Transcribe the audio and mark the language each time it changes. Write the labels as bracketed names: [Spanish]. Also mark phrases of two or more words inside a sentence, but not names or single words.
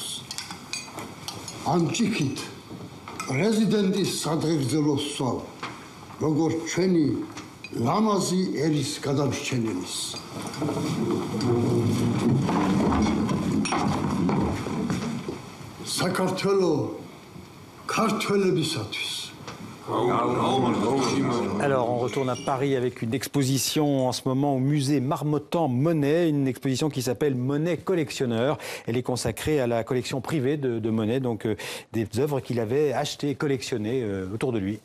[Georgian] ამ ჭიქით პრეზიდენტის სადღეგრძელოს სვავ. როგორც ჩვენი ლამაზი ერის გადამრჩენელის. საქართველო ქართველებისათვის. [French] Alors, on retourne à Paris avec une exposition en ce moment au musée Marmottan-Monet, une exposition qui s'appelle Monet Collectionneur. Elle est consacrée à la collection privée de Monet, donc des œuvres qu'il avait achetées et collectionnées autour de lui.